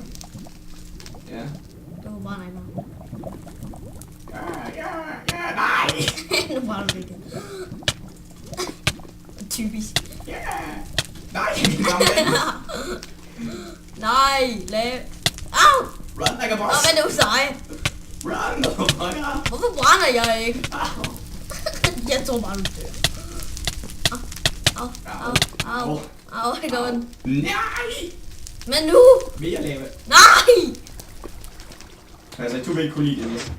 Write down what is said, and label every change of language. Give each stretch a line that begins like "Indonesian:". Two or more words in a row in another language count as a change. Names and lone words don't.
Danish: ja. Du brænder ikke noget. Nej! Nu brænder du ikke. Typisk. Nej! Nej, lav. Au!
English: Run like a
Danish: Nå,
English: boss!
Danish: hvad er du sej?
English: Run, motherfucker!
Danish: Hvorfor brænder jeg ikke? Au! Jeg tror bare, du dør. Au, det går ondt. Nej! Men nu! Mere lava. Nej! Altså, du vil ikke kunne lide det næste.